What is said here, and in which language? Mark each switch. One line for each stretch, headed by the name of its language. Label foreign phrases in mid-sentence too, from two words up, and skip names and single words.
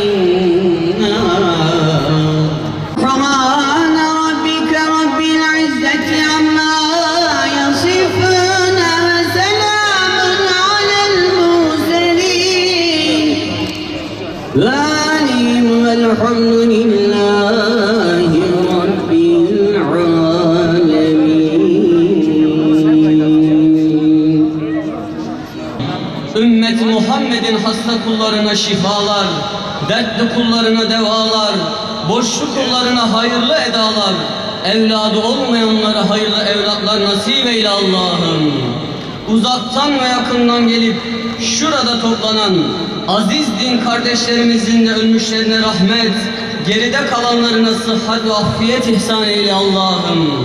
Arabic: النار سبحان ربك رب العزة عما يصفون وسلام على المرسلين والحمد لله رب العالمين.
Turkish: Ümmet Muhammed'in hasta kullarına şifalar, dertli kullarına devalar, borçlu kullarına hayırlı edalar, evladı olmayanlara hayırlı evlatlar nasip eyle Allah'ım. Uzaktan ve yakından gelip şurada toplanan aziz din kardeşlerimizin de ölmüşlerine rahmet, geride kalanlarına sıhhat ve afiyet ihsan eyle Allah'ım.